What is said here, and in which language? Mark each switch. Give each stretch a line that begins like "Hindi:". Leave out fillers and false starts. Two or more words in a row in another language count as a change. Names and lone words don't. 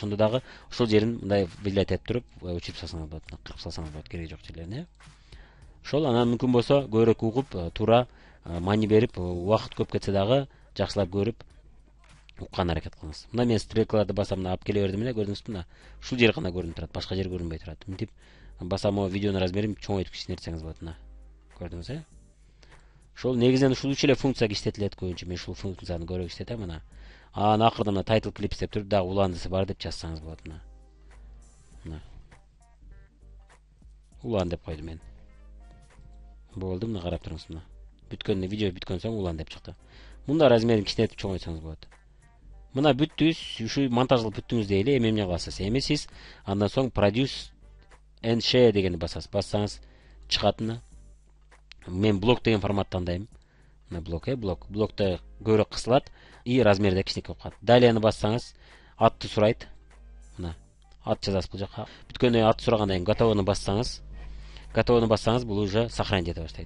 Kyrgyz: Ошондо дагы ушул жерин мындай выделять этип туруп, өчүрүп салсаңыз болот, кыргып салсаңыз болот, кереги жок жерлерин, Ошол анан мүмкүн болсо көбүрөөк угуп, туура мани берип, убакыт көп кетсе дагы жакшылап көрүп уккан аракет кылыңыз. Мына мен стрелкаларды басам, мына алып келе бердим эле, көрдүңүзбү? Мына ушул жер гана көрүнүп турат, башка жер көрүнбөй турат. Мынтип басам, видеонун размерин чоңойтуп кичинертсеңиз болот, мына. Көрдүңүз, Ошол негизинен ушул үч эле функция иштетилет көбүнчө. Мен ушул функцияны көбүрөөк иштетем, мына. Анан акырында мына
English: title clips
Kyrgyz: деп туруп, дагы уландысы бар деп жазсаңыз болот, мына. Мына. Улан деп койдум мен. Болду, мына карап туруңуз, мына. Бүткөндө видео бүткөн соң улан деп чыкты. Мында размерин кичинетип чоңойтсаңыз болот. Мына бүттүз, ушу монтаж кылып бүттүңүз дейли, эми эмне кыласыз? Эми сиз андан соң
English: produce and share
Kyrgyz: дегенди басасыз. Бассаңыз чыгат, мына. Мен блок деген форматты тандайм. Мына блок, блокто көбүрөөк кысылат и размери да кичинекей болуп калат. Далияны бассаңыз атты сурайт. Мына ат жазасыз бул жака. Бүткөндөн ат сурагандан кийин готовону бассаңыз, бул
Russian: уже сохранить
Kyrgyz: эте баштайт.